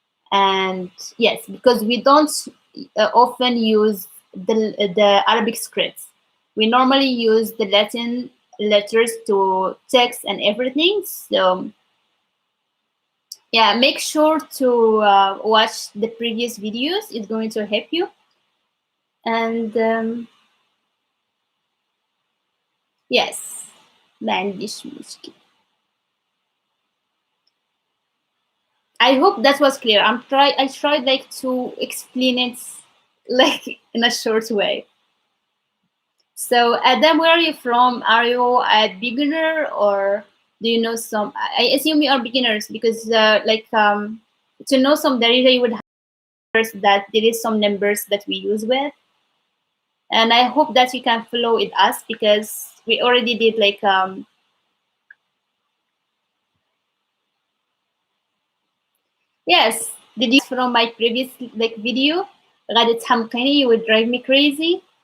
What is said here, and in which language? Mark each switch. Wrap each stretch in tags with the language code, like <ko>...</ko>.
<en>And yes, because we don't often use the Arabic scripts. We normally use the Latin letters to text and everything. So yeah, make sure to watch the previous videos. It's going to help you. And yes,</en> <ar>ما عنديش مشكلة.</ar> <en>I hope that was clear. I tried like to explain it like in a short way. So Adam, where are you from? Are you a beginner or do you know some? I assume you are beginners because to know some Darija you would have first that there is some numbers that we use with, and I hope that you can follow with us because we already did like yes, did you from my previous like video</en> <ar>غادي تحمقيني,</ar> <en>you would drive me crazy.</en>